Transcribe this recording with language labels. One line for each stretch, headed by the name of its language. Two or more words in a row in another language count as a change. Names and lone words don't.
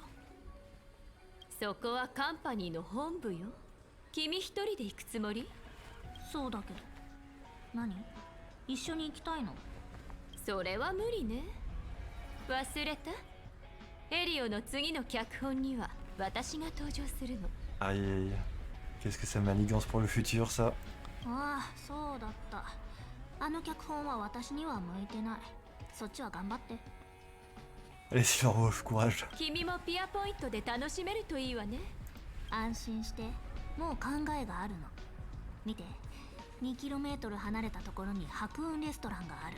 Japanese: そこはカンパニーの本部よ。君一人で行くつもり？そうだけど。何？一緒に行きたいの？それは無理ね。忘れた？エリオの次の脚本には私が登場するの。
French: Aïe aïe aïe. Qu'est-ce que ça manigance pour le futur ça?
Japanese: ああ、そうだった。あの脚本は私には向いてない。そっちは頑張って。
French: Allez Silverwolf, courage.
Japanese: 君もピアポイントで楽しめるといいわね。安心して、もう考えがあるの。見て、2km 離れたところに白雲レストランがある。